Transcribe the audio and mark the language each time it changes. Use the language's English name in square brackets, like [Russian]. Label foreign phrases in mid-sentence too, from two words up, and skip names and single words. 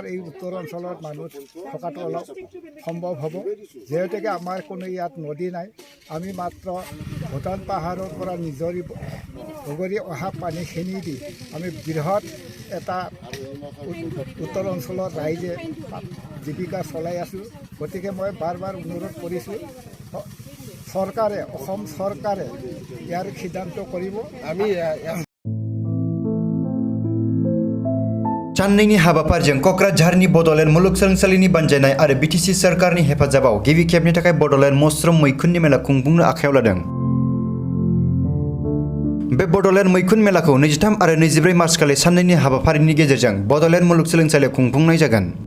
[Assamese] এই উত্তৰ অঞ্চলত মানুহ থকাটো অলপ সম্ভৱ হ'ব যিহেতুকে আমাৰ কোনো ইয়াত নদী নাই আমি মাত্ৰ ভূটান পাহাৰৰ পৰা নিজৰি বগৰি অহা পানীখিনি দি আমি বৃহৎ এটা উত্তৰ অঞ্চলৰ ৰাইজে জীৱিকা চলাই আছোঁ গতিকে মই বাৰ অনুৰোধ কৰিছোঁ চৰকাৰে অসম চৰকাৰে ইয়াৰ সিদ্ধান্ত কৰিব আমি [Bodo] साननैनि हाबाफारिजों क'क्राझारनि बड'लेण्ड मुलुगसोलोंसालिनि बानजायनाय आरो बिटिसि सोरखारनि हेफाजाबाव गिबि खेबनि थाखाय बड'लेण्ड मस्रुम मैखुननि मेला खुंफुंनो आखायाव लादों। बे बड'लेण्ड मैखुन मेलाखौ 23 आरो 24 मार्च खालि साननैनि हाबाफारिनि गेजेरजों बड'लेण्ड मुलुगसोलोंसालियाव खुंफुंनाय जागोन।